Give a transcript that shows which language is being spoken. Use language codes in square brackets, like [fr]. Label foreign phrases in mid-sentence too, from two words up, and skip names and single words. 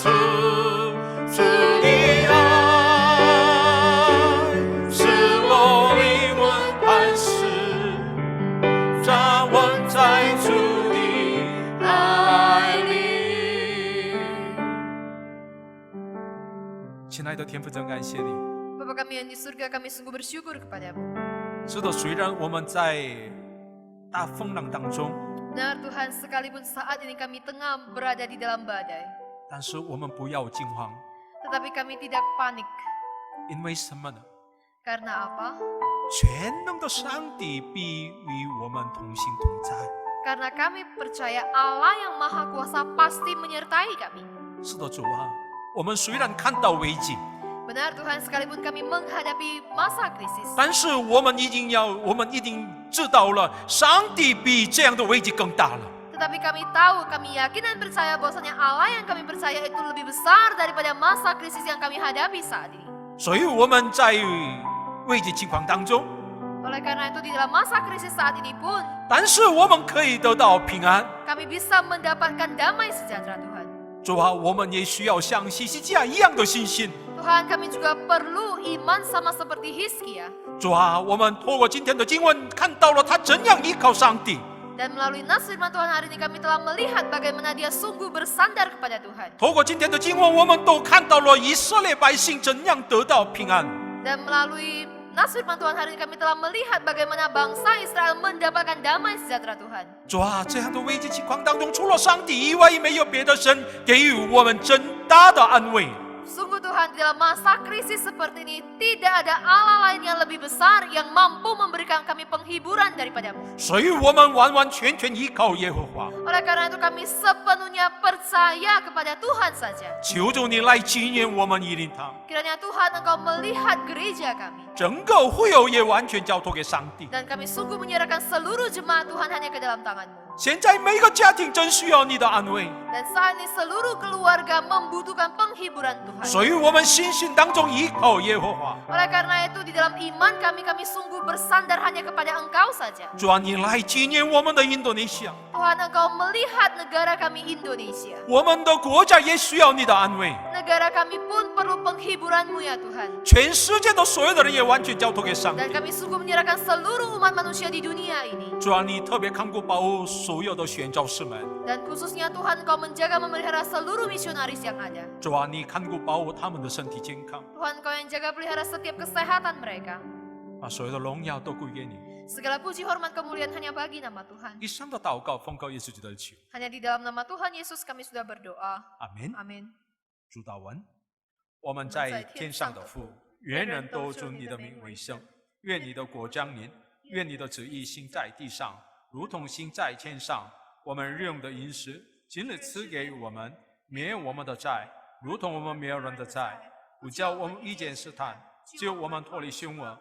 [zh] 主的爱，使我灵魂安适，站稳在主的爱里。亲爱的天父，真感谢你。 [id] Bapa kami yang di surga, kami sungguh bersyukur kepadamu. [zh] 是的，虽然我们在大风浪当中， [id] Benar Tuhan, sekalipun saat ini kami tengah berada di dalam badai, [zh] 但是我们不要惊慌， [id] tetapi kami tidak panik. [zh] 因为什么呢？ [id] Karena apa? [zh] 全能的上帝必与我们同行同在。 [id] Karena kami percaya Allah yang Maha Kuasa pasti menyertai kami. [zh] 是的，主啊，我们虽然看到危机， [id] Benar Tuhan, sekalipun kami menghadapi masa krisis, [zh] 但是我们一定知道了，上帝比这样的危机更大了。 [id] tetapi kami tahu, kami yakin dan percaya bahwasanya Allah yang kami percaya itu lebih besar daripada masa krisis yang kami hadapi saat ini. [zh] 所以我们在危机情况当中， [id] Oleh karena itu di dalam masa krisis saat ini pun, [zh] 但是我们可以得到平安。 [id] kami bisa mendapatkan damai sejahtera Tuhan. [zh] 主啊，我们也需要像希西家一样的信心。 [id] Tuhan, kami juga perlu iman sama seperti Hizkia. [zh] 主啊，我们透过今天的经文看到了他怎样依靠上帝。 [id] Dan melalui nas firman Tuhan hari ini kami telah melihat bagaimana dia sungguh bersandar kepada Tuhan. [zh] 透过今天的经文，我们都看到了以色列百姓怎样得到平安。 [id] Dan melalui nas firman Tuhan hari ini kami telah melihat bagaimana bangsa Israel mendapatkan damai sejahtera Tuhan. [zh] 主啊，这样的危机情况当中，除了上帝以外，没有别的神给予我们真大的安慰。 [id] Sungguh Tuhan, di dalam masa krisis seperti ini tidak ada Allah lain yang lebih besar yang mampu memberikan kami penghiburan daripadamu. [zh] 所以我们完完全全依靠耶和华。 [id] Oleh karena itu kami sepenuhnya percaya kepada Tuhan saja. [zh] 求主你来纪念我们以灵堂， [id] Kiranya Tuhan Engkau melihat gereja kami. [zh] 整个会友也完全交托给上帝。 [id] Dan kami sungguh menyerahkan seluruh jemaat Tuhan hanya ke dalam tangan-Mu. [zh] 现在每个家庭真需要你的安慰， [id] Dan saat ini seluruh keluarga membutuhkan penghiburan Tuhan. [zh] 所以我们信心当中依靠耶和华。 [id] Oleh karena itu di dalam iman kami sungguh bersandar hanya kepada Engkau saja. [zh] 主啊，你来纪念我们的印度尼西亚， [id] Tuhan Engkau melihat negara kami Indonesia. [zh] 我们的国家也需要你的安慰， [id] Negara kami pun perlu penghiburan-Mu ya Tuhan. [zh] 全世界的所有的人也完全交托给上帝 [id] Dan。kami sungguh menyerahkan seluruh umat manusia di dunia ini. [zh] 主啊，你特别看顾保护所有的宣教士们， [id] Dan khususnya Tuhan Engkau menjaga memelihara seluruh misionaris yang ada. [zh] 主啊，你看顾保护他们的身体健康， [id] Tuhan Engkau yang jaga pelihara setiap kesehatan mereka. [zh] 把所有的荣耀都归给你。 [id] Segala puji hormat kemuliaan hanya bagi nama Tuhan. [zh] 以上的祷告奉告耶稣基督的求， [id] Hanya di dalam nama Tuhan Yesus kami sudah berdoa. [zh] 阿门。 [id] Amin. [zh] 主祷文，我们在天上的父，愿人都尊你的名为圣。愿你的国降临，愿你的旨意行在地上，如同行在天上。我们日用的饮食，今日赐给我们，免我们的债，如同我们免人的债，不叫我们遇见试探，救我们脱离凶恶。